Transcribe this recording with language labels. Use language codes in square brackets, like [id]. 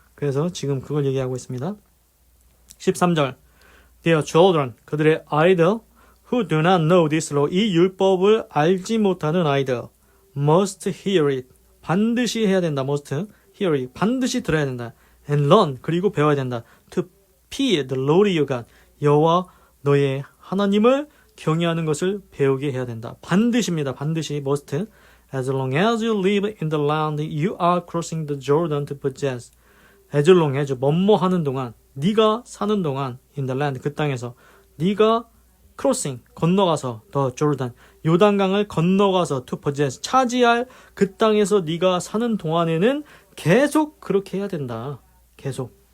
[ko] 그래서 지금 그걸 얘기하고 있습니다. 13절 [en] Their children, [ko] 그들의 아이들 [en] who do not know this law, [ko] 이 율법을 알지 못하는 아이들 [en] must hear it, [ko] 반드시 해야 된다. [en] must hear it, [ko] 반드시 들어야 된다. [en] and learn, [ko] 그리고 배워야 된다. [en] to fear the Lord your God, [ko] 여호와 너의 하나님을 경외하는 것을 배우게 해야 된다. 반드시입니다. 반드시 must. [en] As long as you live in the land you are crossing the Jordan to possess. As long as [ko] 뭐뭐하는 동안, 네가 사는 동안 [en] in the land, [ko] 그 땅에서 네가 crossing, 건너가서 [en] the Jordan, [ko] 요단강을 건너가서 [en] to possess, [ko] 차지할 그 땅에서 네가 사는 동안에는 계속 그렇게 해야 된다. 계속.